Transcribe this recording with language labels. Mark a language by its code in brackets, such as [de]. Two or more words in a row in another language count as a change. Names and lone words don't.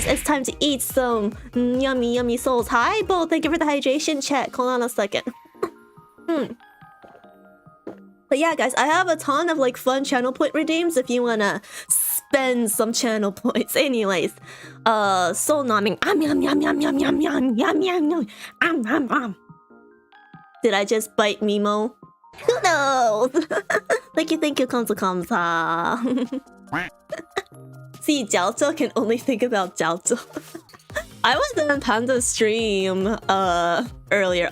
[en] It's time to eat some yummy, yummy souls. Hi, Bo. Thank you for the hydration check. Hold on a second. But yeah, guys, I have a ton of like fun channel point redeems if you wanna spend some channel points. Anyways, soul nomming. Yum yum yum yum yum yum yum yum yum. Did I just bite Mimo? Who knows? Thank you, kamsa. See, Jiaoto can only think about Jiaoto. I was on Panda's stream earlier.